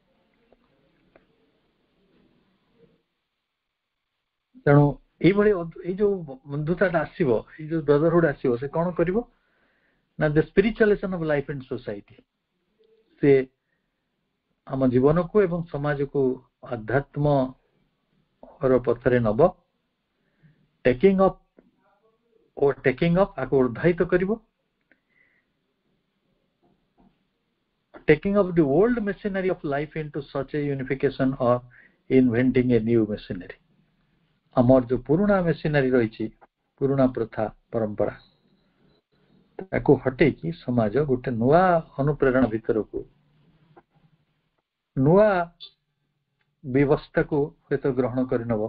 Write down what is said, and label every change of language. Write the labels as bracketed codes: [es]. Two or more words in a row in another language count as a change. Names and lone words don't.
[or] ତେଣୁ ଏଇଭଳି ଏଇ ଯୋଉ ବନ୍ଧୁତାଟା ଆସିବ, ଏଇ ଯୋଉ ବ୍ରଦରହୁଡ୍ ଆସିବ, ସେ କଣ କରିବ ନା [en] the spiritualization of life and society, [or] ସେ ଆମ ଜୀବନକୁ ଏବଂ ସମାଜକୁ ଆଧ୍ୟାତ୍ମର ପଥରେ ନବ, [en] taking up [or] ଆକୁ ଉଦ୍ଧାରିତ କରିବ, [en] taking up the old machinery of life into such a unification or inventing a new machinery। [or] ଆମର ଯୋଉ ପୁରୁଣା ମେସିନାରୀ ରହିଛି, ପୁରୁଣା ପ୍ରଥା ପରମ୍ପରା, ତାକୁ ହଟେଇକି ସମାଜ ଗୋଟେ ନୂଆ ଅନୁପ୍ରେରଣା ଭିତରକୁ, ନୂଆ ବ୍ୟବସ୍ଥାକୁ ହୁଏତ ଗ୍ରହଣ କରିନେବ।